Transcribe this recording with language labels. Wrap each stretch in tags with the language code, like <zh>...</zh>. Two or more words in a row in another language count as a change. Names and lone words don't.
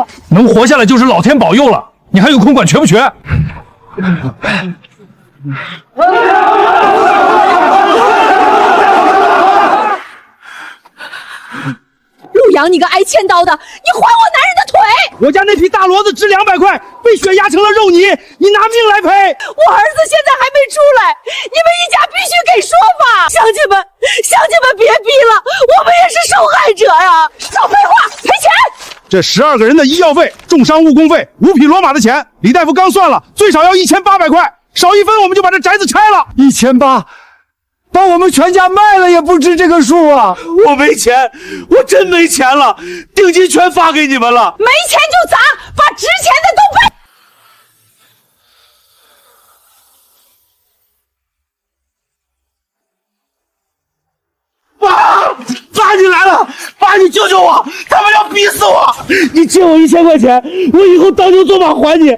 <zh>能活下來就是老天保佑了，你還有空管瘸不瘸？陸陽，你個挨千刀的，你還我男人的腿！我家那匹大騾子值200塊，被雪壓成了肉泥，你拿命來賠！我兒子現在還沒出來，你們一家必須給說法！鄉親們別逼了，我們也是受害者呀！少廢話，賠錢！這12個人的醫藥費、重傷誤工費、5匹騾馬的錢，李大夫剛算了，最少要1800塊，少一分我們就把這宅子拆了。 1800。把我們全家賣了也不值這個數啊！我沒錢，我真沒錢了，定金全發給你們了。沒錢就砸，把值錢的都背。爸，你來了！爸，你你救救我！他们要逼死我！你借我1000块钱，我以后当牛做马还你。</zh>